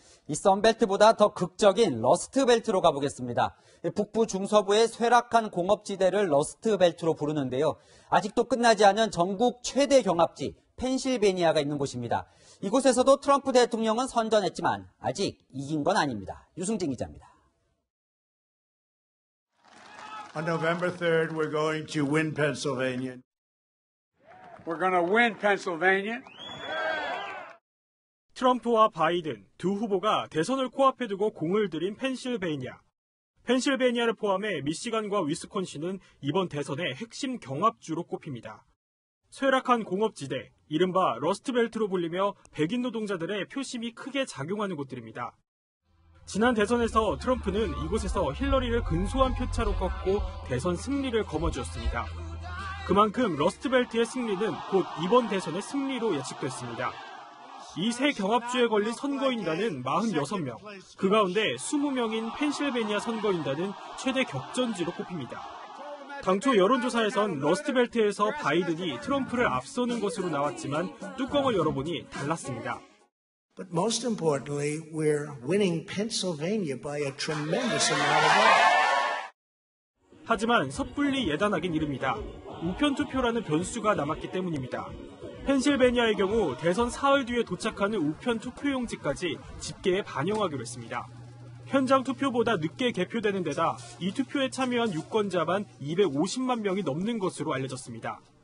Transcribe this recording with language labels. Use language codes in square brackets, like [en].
[ko] 이 썬벨트보다 더 극적인 러스트벨트로 가보겠습니다. 북부 중서부의 쇠락한 공업지대를 러스트벨트로 부르는데요. 아직도 끝나지 않은 전국 최대 경합지 펜실베니아가 있는 곳입니다. 이곳에서도 트럼프 대통령은 선전했지만 아직 이긴 건 아닙니다. 유승진 기자입니다. [en] On November 3rd, we're going to win Pennsylvania. We're going to win Pennsylvania. [ko] 트럼프와 바이든 두 후보가 대선을 코앞에 두고 공을 들인 펜실베이니아. 펜실베이니아를 포함해 미시간과 위스콘신은 이번 대선의 핵심 경합주로 꼽힙니다. 쇠락한 공업지대, 이른바 러스트벨트로 불리며 백인 노동자들의 표심이 크게 작용하는 곳들입니다. 지난 대선에서 트럼프는 이곳에서 힐러리를 근소한 표차로 꺾고 대선 승리를 거머쥐었습니다. 그만큼 러스트벨트의 승리는 곧 이번 대선의 승리로 예측됐습니다. 이 세 경합주에 걸린 선거인단은 46명, 그 가운데 20명인 펜실베니아 선거인단은 최대 격전지로 꼽힙니다. 당초 여론조사에선 러스트벨트에서 바이든이 트럼프를 앞서는 것으로 나왔지만 뚜껑을 열어보니 달랐습니다. [en] But most importantly, we're winning Pennsylvania by a tremendous amount of votes. [ko] 하지만 섣불리 예단하긴 이릅니다. 우편 투표라는 변수가 남았기 때문입니다. 펜실베니아의 경우 대선 사흘 뒤에 도착하는 우편 투표용지까지 집계에 반영하기로 했습니다. 현장 투표보다 늦게 개표되는 데다 이 투표에 참여한 유권자만 250만 명이 넘는 것으로 알려졌습니다.